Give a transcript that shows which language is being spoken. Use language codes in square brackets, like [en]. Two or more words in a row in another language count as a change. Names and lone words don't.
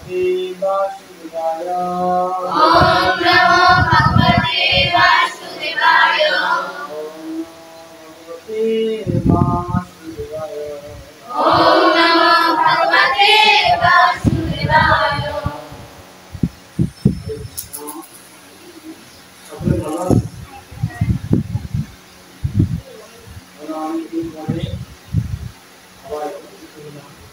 [sa] वासुदेवाय ओम नमो भगवते वासुदेवाय ओम नमो भगवते वासुदेवाय ओम नमो भगवते वासुदेवाय [bn] সকলে ভালো আছেন? আমি এই মনে আবার উপস্থিত হলাম